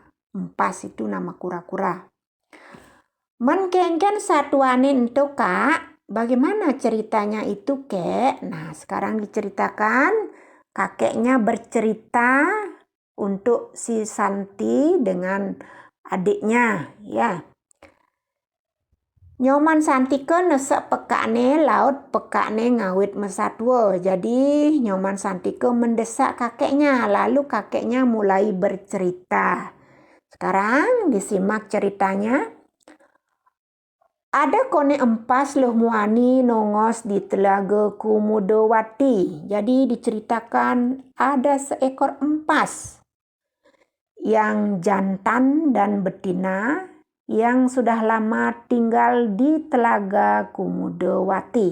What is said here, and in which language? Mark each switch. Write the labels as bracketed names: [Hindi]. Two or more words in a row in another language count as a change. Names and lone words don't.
[Indonesian] Empas itu nama kura-kura. [Balinese] Menkengken satuane [Indonesian] itu kak. Bagaimana ceritanya itu kek? Nah sekarang diceritakan. Kakeknya bercerita untuk si Santi dengan adiknya. Ya. [Balinese] Nyoman Santike nesek pekakne laut pekakne ngawit mesatwa. [Indonesian] Jadi Nyoman Santike mendesak kakeknya. Lalu kakeknya mulai bercerita. Sekarang disimak ceritanya. [Balinese] Ada kone empas loh muani nongos di telaga Kumudowati. [Indonesian] Jadi diceritakan ada seekor empas yang jantan dan betina yang sudah lama tinggal di telaga Kumudowati.